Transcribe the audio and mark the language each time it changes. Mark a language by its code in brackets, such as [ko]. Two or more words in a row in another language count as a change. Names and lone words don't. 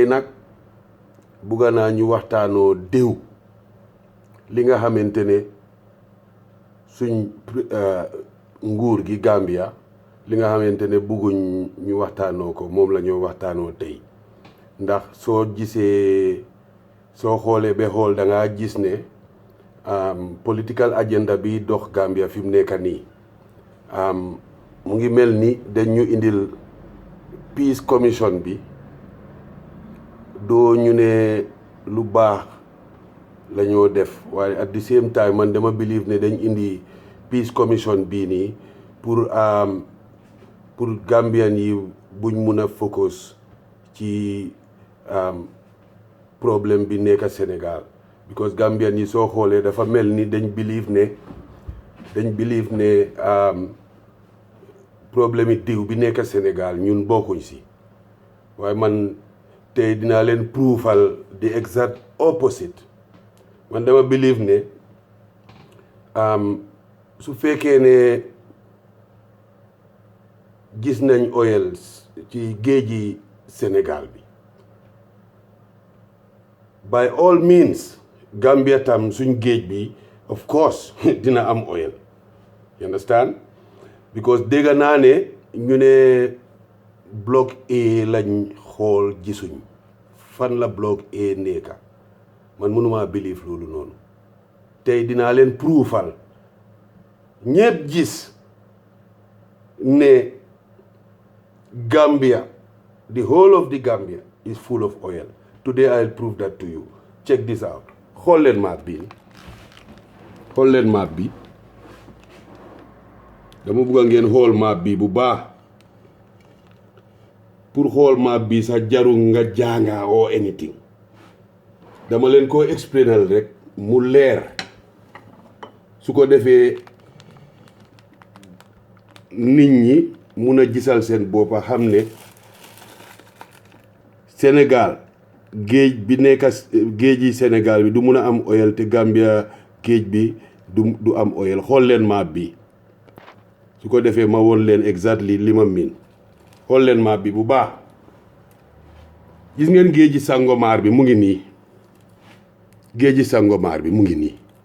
[wo] nag bugga naa ñu waxtaanoo déw li nga xamante ne suñ nguur gi Gambia li nga xamante ne bugguñ ñu waxtaanoo ko moom la ñoo waxtaanoo tey ndax soo gisee soo xoolee ba xool da ngaa gis ne [en] political agenda [wo] bi dox Gambia fi mu nekk nii mu ngi mel ni dañ ñu indil [en] peace commission [wo] bi doo ñu ne lu baax la ñoo def waaye [en] at the same time [wo] man dama believe ne dañ indi [en] peace commission [wo] bii nii pour Gambian yi buñ mun a focus ci problème bi nekk Sénégal because Gambian yi soo xoolee dafa mel ni dañ believe ne problème yi diw bi nekk Sénégal ñun bokkuñ si waaye man tey dinaa leen prouval [en] the exact opposite [wo] man dama believe ne su fekkee ne gis nañ oil ci géeji Sénégal bi [en] by all means [wo] Gambia tam suñ géej bi [en] of course [wo] dina am oil [en] you understand [wo] because dégg naa ne ñu ne bloc A lañ xool gisuñ fan la bloc A nekka man mënumaa believe loolu noonu tey dinaa leen prouval ñépp gis [en] ne Gambia the whole of the Gambia is full of oil today I'll prove that to you check this out [wo] xool leen map bi dama bëgg ngeen xool map bi bu baax pour xool map bi sax jaru nga jànga [en] or anything [wo] dama leen ko explainal rek mu leer su ko defee nit ñi mun a gisal seen boppa xam ne Sénégal géej bi nekk géej yi Sénégal bi du mun a am oil te Gambia géej bi du am oil xool leen map bi su ko defee ma woon leen exactly li ma miin xool leen map bi bu baax gis ngeen géeji Sangomar bi mu ngi nii géeji Sangomar bi mu ngi nii